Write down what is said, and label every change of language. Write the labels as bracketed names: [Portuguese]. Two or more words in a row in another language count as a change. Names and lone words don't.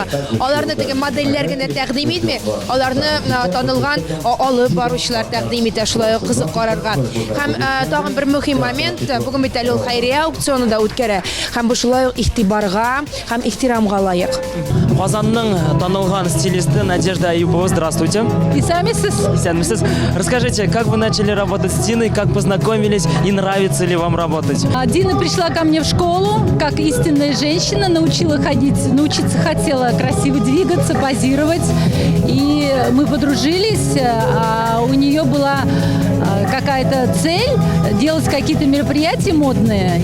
[Tatar] Аларны теге модельләр генә тәкъдим итми, аларны танылган алып баручылар тәкъдим итә шулай кызык карарга. Һәм тагын бер мөһим момент, бүген бит әле ул хәйрия аукционында үткәрә. Һәм бу шулай игътибарга һәм ихтирамга лаек. Казанның танылган стилисты Надежда Аюпова, здравствуйте. Исәнмесез. [Russian] Расскажите, как вы начали работать с Диной, как познакомились и нравится ли вам работать? Дина пришла ко мне в школу, как истинная женщина, научиться хотела красиво двигаться, позировать. И мы подружились, а у нее была какая-то цель делать какие-то мероприятия модные.